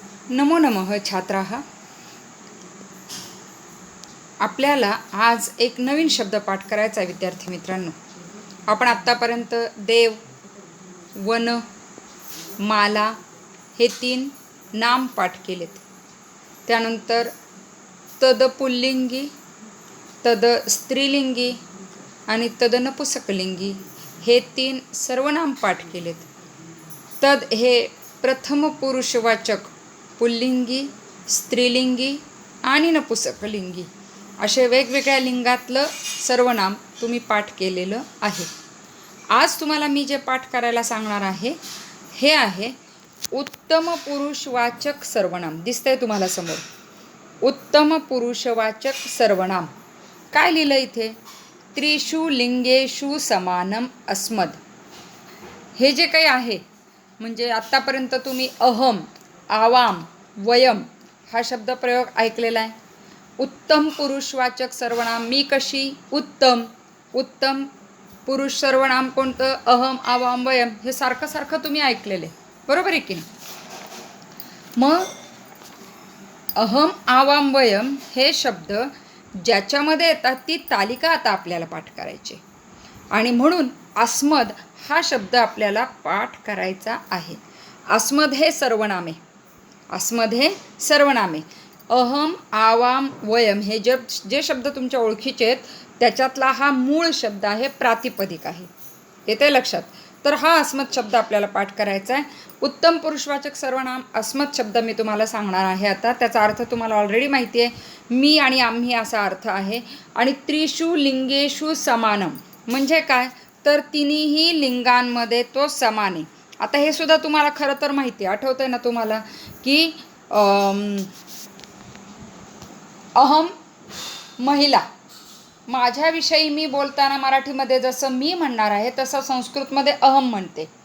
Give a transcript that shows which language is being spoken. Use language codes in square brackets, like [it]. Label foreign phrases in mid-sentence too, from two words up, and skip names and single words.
[sa] नमो नमः छात्राः. [mr] आपल्याला आज एक नवीन शब्द पाठ करायचा आहे विद्यार्थी मित्रांनो. आपण आत्तापर्यंत देव, वन, माला हे 3 नाम पाठ केलेत. त्यानंतर तद पुल्लिंगी, तद स्त्रीलिंगी आणि तद नपुसकलिंगी हे 3 सर्वनाम पाठ केलेत. तद हे प्रथम पुरुषवाचक पुल्लिंगी, स्त्रीलिंगी आणि नपुसकलिंगी असे वेगवेगळ्या लिंगातलं सर्वनाम तुम्ही पाठ केलेलं आहे. आज तुम्हाला मी जे पाठ करायला सांगणार आहे हे आहे उत्तम पुरुषवाचक सर्वनाम. दिसतंय तुम्हाला समोर उत्तम पुरुषवाचक सर्वनाम. काय लिहिलं इथे? [sa] त्रिषु लिंगेषु समानम अस्मद. [mr] हे जे काही आहे म्हणजे आत्तापर्यंत तुम्ही [sa] अहम, आवाम, वयम [mr] हा शब्दप्रयोग ऐकलेला आहे. उत्तम पुरुषवाचक सर्वनाम मी कशी? उत्तम. उत्तम पुरुष सर्वनाम कोणतं? [sa] अहम, आवाम, वयम. [mr] हे सारखं सारखं तुम्ही ऐकलेले, बरोबर आहे की नाही? मग [sa] अहम, आवाम, वयम [mr] हे शब्द ज्याच्यामध्ये येतात ती तालिका आता आपल्याला पाठ करायची आणि म्हणून अस्मद हा शब्द आपल्याला पाठ करायचा आहे. अस्मद हे सर्वनामे. अस्मद हे सर्वनामे. [sa] अहम, आवाम, वयम [mr] हे जे शब्द तुमच्या ओळखीचे आहेत त्याच्यातला हा मूळ शब्द आहे, प्रातिपदिक आहे. येते लक्षात? तर हा अस्मद शब्द आपल्याला पाठ करायचा आहे. उत्तम पुरुषवाचक सर्वनाम अस्मद शब्द मी तुम्हाला सांगणार आहे आता. त्याचा अर्थ तुम्हाला ऑलरेडी माहिती आहे. मी आणि आम्ही असा अर्थ आहे. आणि [sa] त्रिषु लिंगेषु समानम [mr] म्हणजे काय? तर तिन्ही लिंगांमध्ये तो समान आहे. आता हे सुद्धा तुम्हाला खरं तर माहिती आहे. आठवतंय ना तुम्हाला की [sa] अहम महिला. [mr] माझ्याविषयी मी बोलताना मराठीमध्ये जसं मी म्हणणार आहे तसं संस्कृतमध्ये अहम म्हणते.